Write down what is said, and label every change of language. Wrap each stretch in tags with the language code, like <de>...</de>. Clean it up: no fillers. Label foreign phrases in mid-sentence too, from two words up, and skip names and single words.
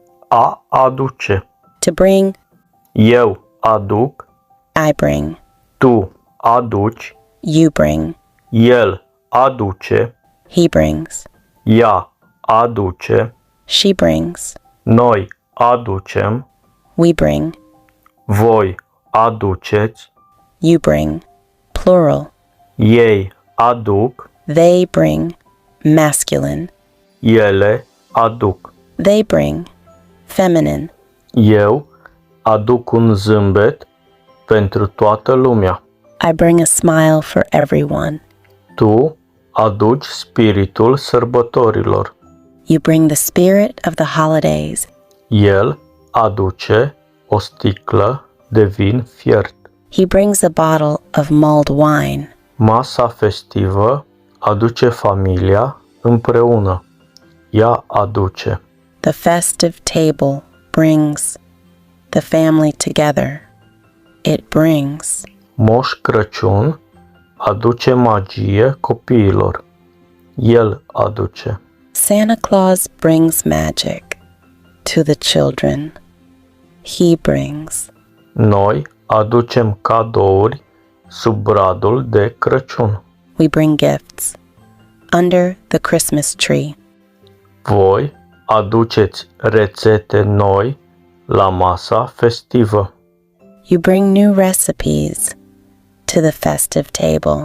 <ro>A aduce.</ro> <en>To bring,</en> <ro>Eu aduc.</ro> <en>I bring.</en> <ro>Tu aduci.</ro> <en>You bring.</en> <ro>El aduce.</ro> <en>He brings.</en> <ro>Ea aduce.</ro> <en>She brings.</en> <ro>Noi aducem.</ro> <en>We bring.</en> <ro>Voi aduceți.</ro> <en>You bring. Plural.</en> <ro>Ei aduc.</ro> <en>They bring. Masculine.</en> <ro>Ele aduc.</ro> <en>They bring. Feminine.</en> <ro>Eu aduc un zâmbet pentru toată lumea.</ro> <en>I bring a smile for everyone.</en> <ro>Tu aduci spiritul sărbătorilor.</ro> <en>You bring the spirit of the holidays.</en> <ro>El aduce o sticlă de vin fiert.</ro> <en>He brings a bottle of mulled wine.</en> <ro>Masa festivă aduce familia împreună. Ea aduce.</ro> <en>The festive table brings the family together. It brings.</en> <ro>Moș Crăciun aduce magie copiilor. El aduce.</ro> <en>Santa Claus brings magic to the children. He brings.</en> <ro>Noi aducem cadouri sub bradul de Crăciun.</ro> <en>We bring gifts under the Christmas tree.</en> <ro>Voi aduceți rețete noi la masa festivă.</ro> <en>You bring new recipes to the festive table.</en>